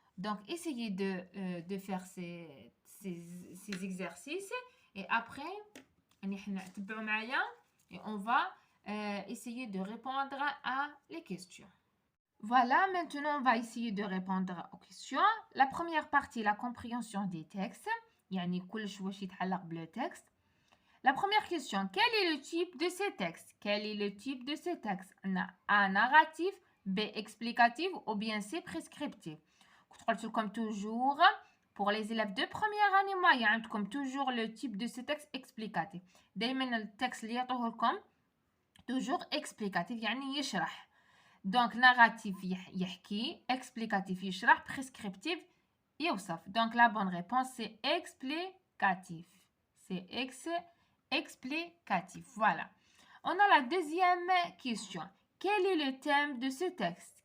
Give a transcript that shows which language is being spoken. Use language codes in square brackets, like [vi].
[fr] Donc, essayez de faire ces exercices. Et après, et on va essayer de répondre à les questions. Voilà, maintenant on va essayer de répondre aux questions. La première partie, la compréhension des textes. [ar] يعني كلش واش يتعلق بالتكست. [fr] La première question, quel est le type de ces textes? Quel est le type de ces textes? On a A, narratif, B, explicatif ou bien C, prescriptif. Comme toujours, pour les élèves de première année moyenne, comme toujours le type de ce texte explicatif. [ar] دايما التكست اللي يعطوه لكم toujours explicatif يعني يشرح. [fr] Donc narratif يحكي, explicatif يشرح, prescriptif يوصف. Donc la bonne réponse c'est explicatif. C'est explicatif. Voilà. On a la deuxième question. Quel est le thème de ce texte?